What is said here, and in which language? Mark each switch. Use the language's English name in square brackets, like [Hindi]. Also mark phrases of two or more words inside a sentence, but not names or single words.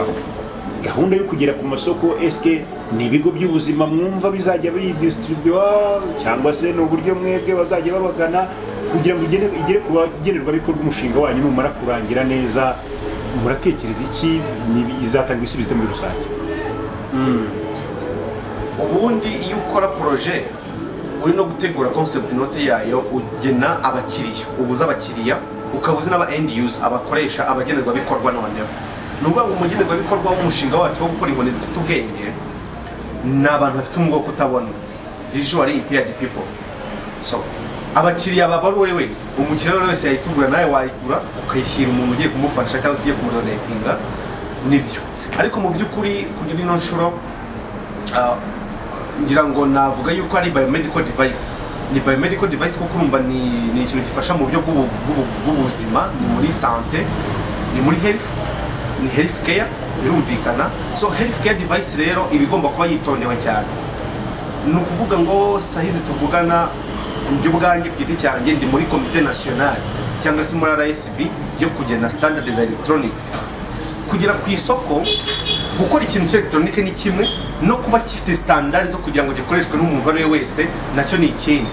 [Kinyarwanda] Gahunda yo kugera ku masoko, eske ni ibigo by'ubuzima mwumva bizajya bidistribua, cyangwa se ni uburyo mwebwe bazajya babagana kugira ngo igere ku bagenerwabikorwa umushinga wanyu numara kurangira neza? Muratekereza iki izatanga ibisubizo muri rusange? Ubundi iyo ukora projet uri no gutegura [English] concept note [Kinyarwanda] yayo, ugena abakiriya, ubuza abakiriya, ukabuza n'aba [English] end user, [Kinyarwanda] abakoresha, abagenerwabikorwa. Noneho nubwo umugenerwabikorwa w'umushinga wacu wo gukora inkoni zifite ubwenge ni abantu bafite umwuga kutabona, [English] visually impaired people. [Kinyarwanda] So abakiriya baba ari wese, umukiriya wese yayitugura, nawe wayigura ukayishyira umuntu ugiye kumufasha cyangwa se ugiye kumudonatinga, nibyo. Ariko mu by'ukuri kuri ino nshuro ngira ngo navuga yuko ari [English] biomedical device [Kinyarwanda] ni [English] biomedical device [Kinyarwanda] kuko urumva ni ikintu gifasha mu buryo bw'ubuzima, ni muri santé, ni muri ni [English] health care [Kinyarwanda] birumvikana. [English] So health care device [Kinyarwanda] rero ibigomba kuba yitondewe cyane. Ni ukuvuga ngo sahizi tuvugana by'ubwange bwite cyanjye ndi muri [French] comité national [Kinyarwanda] cyangwa se muri RSB yo kugena standard za electronics. Kugira ku isoko gukora ikintu cy'electronique ni kimwe, no kuba gifite standard zo kugira ngo gikoreshwe n'umuntu ari wese nacyo ni ikindi.